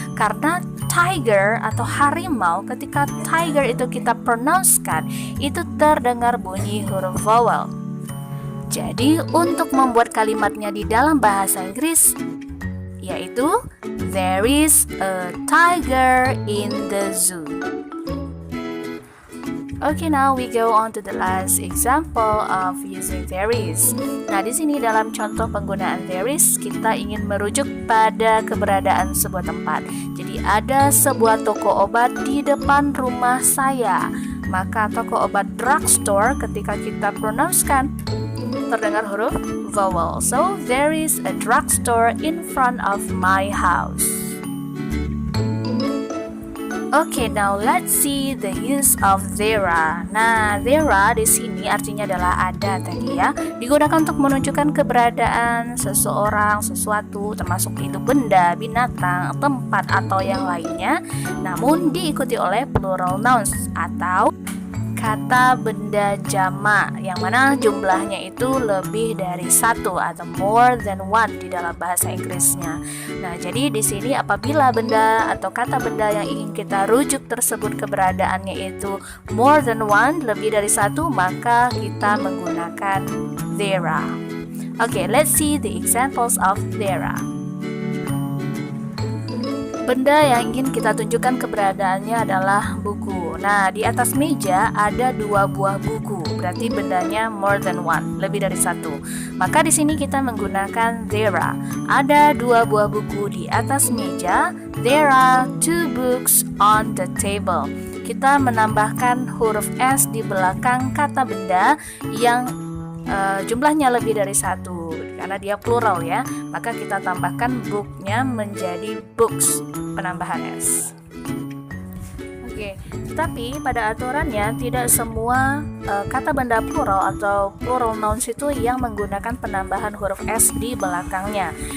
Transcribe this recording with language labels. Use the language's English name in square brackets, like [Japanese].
[Indonesian] Karena tiger atau harimau, ketika tiger itu kita pronouncekan, itu terdengar bunyi huruf vowel. Jadi, untuk membuat kalimatnya di dalam bahasa Inggris, yaitu [English] there is a tiger in the zoo. Okay, now we go on to the last example of using there is. [Indonesian] Nah, di sini dalam contoh penggunaan there is, kita ingin merujuk pada keberadaan sebuah tempat. Jadi ada sebuah toko obat di depan rumah saya. Maka toko obat drugstore ketika kita pronouncekan terdengar huruf vowel. [English] So there is a drugstore in front of my house. Okay, now let's see the use of there. [Indonesian] Nah, there di sini artinya adalah ada tadi ya. Digunakan untuk menunjukkan keberadaan seseorang, sesuatu, termasuk itu benda, binatang, tempat atau yang lainnya. Namun diikuti oleh plural nouns atau kata benda jamak yang mana jumlahnya itu lebih dari satu atau [English] more than one [Indonesian] di dalam bahasa Inggrisnya. Nah, jadi di sini apabila benda atau kata benda yang ingin kita rujuk tersebut keberadaannya itu [English] more than one, [Indonesian] lebih dari satu, maka kita menggunakan there. [English] Okay, let's see the examples of there. [Indonesian] Benda yang ingin kita tunjukkan keberadaannya adalah buku. Nah, di atas meja ada 2 buah buku, berarti bendanya [English] more than one, [Indonesian] lebih dari satu. Maka di sini kita menggunakan there. Ada 2 buah buku di atas meja. [English] There are 2 books on the table. [Indonesian] Kita menambahkan huruf S di belakang kata benda yang jumlahnya lebih dari satu. Karena dia plural ya, maka kita tambahkan book-nya menjadi books, penambahan S. Oke, tetapi pada aturannya tidak semua kata benda plural atau plural nouns itu yang menggunakan penambahan huruf S di belakangnya.